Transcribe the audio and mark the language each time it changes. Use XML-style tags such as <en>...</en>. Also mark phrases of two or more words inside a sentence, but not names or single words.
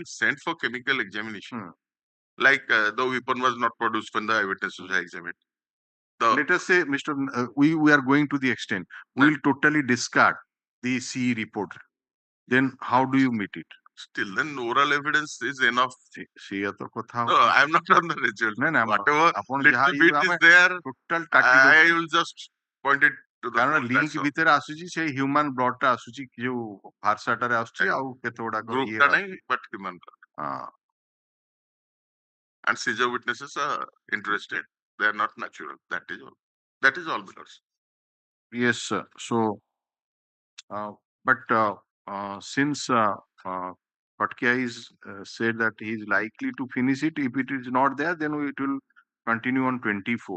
<en>been sent for chemical examination, Hmm. like the weapon was not produced when the eyewitnesses were examined. The Let us say, Mr. We are going to the extent, we'll totally discard the CE report. Then how do you meet it? still, then oral evidence is enough.</en> <or>ସେଇଆ ତ କଥା</or> <en>No,</en> <or>ହଉଛି.</or> <en>I'm not on the result.</en> <or>ନା ନା</or> <en>Whatever</en> <or>ଆପଣ ଯାହା</or> <en>little bit</en> <or>ଆମେ</or> <en>is there,</en> <or>ଟୋଟାଲ କାଟି</or> <en>I</en> <or>ଦଉଛୁ</or> <en>will just point it to the</en> <or>କାରଣ</or> <en>court.</en> <or>ଲିଙ୍କ</or> <en>That's all.</en> <or>ଭିତରେ ଆସୁଛି ସେଇ</or> <en>human blood</en> <or>ଟା ଆସୁଛି ଯୋଉ ଭାର୍ସାଟାରେ ଆସୁଛି</or> <en>Right.</en> <or>ଆଉ କେତେ ଗୁଡାକ</or> <en>Group</en> <or>ଇଏ ta ଆସୁଛି</or> <en>nahi, but human blood.</en> <or>ହଁ</or> <en>And seizure witnesses are interested. They are not natural. That is all. That is all, because yes sir. So but since Patkia is said that he is likely to finish it, if it is not there then it will continue on 24.</en>